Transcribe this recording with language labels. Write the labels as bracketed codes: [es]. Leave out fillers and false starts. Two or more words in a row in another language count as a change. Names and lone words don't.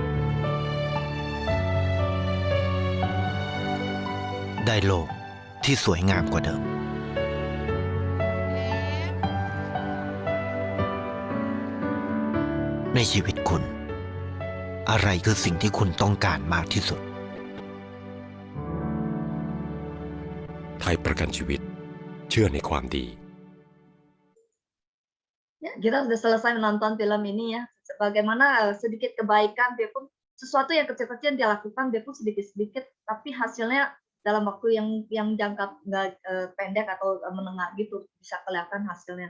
[th] ได้โลกที่สวยงามกว่าเดิม ในชีวิตคุณ อะไรคือสิ่งที่คุณต้องการมากที่สุด ไทยประกันชีวิตเชื่อในความดี [id] Ya, kita sudah selesai menonton film ini ya. Bagaimana sedikit kebaikan, biarpun sesuatu yang kecil-kecil dia lakukan, biarpun sedikit-sedikit, tapi hasilnya dalam waktu yang jangka pendek atau menengah gitu bisa kelihatan hasilnya.